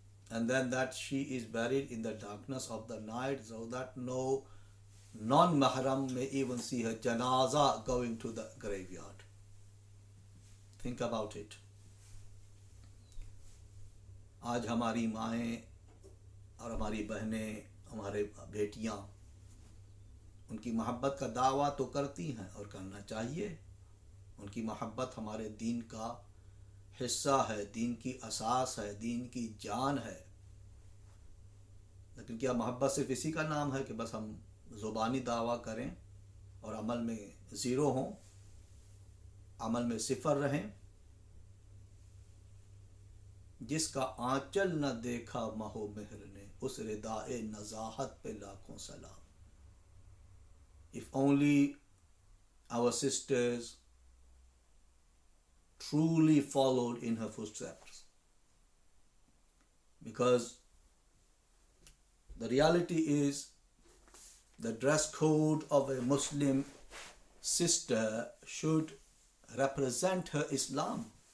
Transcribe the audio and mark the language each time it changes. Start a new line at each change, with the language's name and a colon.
English: And then that she is buried in the darkness of the night so that no non-mahram may even see her janaza going to the graveyard. Think about it.
Hindi: आज हमारी माएँ और हमारी बहनें, हमारे बेटियाँ उनकी मोहब्बत का दावा तो करती हैं और करना चाहिए. उनकी मोहब्बत हमारे दीन का हिस्सा है, दीन की असास है, दीन की जान है. लेकिन क्या मोहब्बत सिर्फ इसी का नाम है कि बस हम ज़ुबानी दावा करें और अमल में ज़ीरो हों, अमल में सिफर रहें? जिसका आंचल न देखा महो मेहर ने, उस रिदाए नज़ाहत पे लाखों सलाम.
English: If only our sisters truly followed in her footsteps. Because the reality is the dress code of a Muslim sister should represent her Islam.